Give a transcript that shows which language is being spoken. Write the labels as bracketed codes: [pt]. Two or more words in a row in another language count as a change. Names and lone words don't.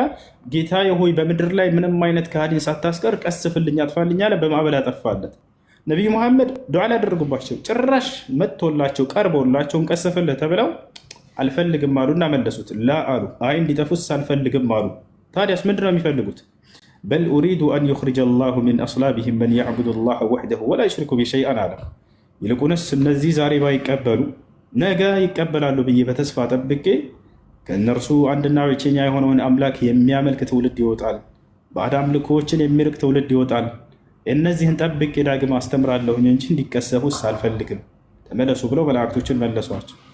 [am] ጌታዬ ሆይ በምድር ላይ ምንም አይነት ከሃዲን ሳታስቀር ቀስፍልኝ፣ አጥፋልኝ አለ። በማዕበል አጠፋለት። ነቢዩ መሐመድ ዱዓ ላደረጉባቸው ጭራሽ መጥቶላቸው ቀርቦላቸው እንቀስፍልህ ተብለው አልፈልግም አሉና መለሱት። ላ አሉ አይ እንዲጠፉስ አልፈልግም አሉ። ታዲያስ ምንድን ነው የሚፈልጉት? [ar] بل أريد أن يخرج الله من أصلابهم من يعبد الله وحده ولا يشرك به شيئا [am] አለ። ይልቁንስ እነዚህ ዛሬ ባይቀበሉ ነገ ይቀበላሉ ብዬ በተስፋ ጠብቄ ከእነርሱ አንድና ብቸኛ የሆነውን አምላክ የሚያመልክ ትውልድ ይወጣል፣ ባዕድ አምልኮዎችን የሚርቅ ትውልድ ይወጣል። እነዚህን ጠብቄ ዳግም አስተምራለሁኝ እንጂ እንዲቀሰፉስ አልፈልግም፣ ተመለሱ ብለው መላእክቶችን መለሷቸው።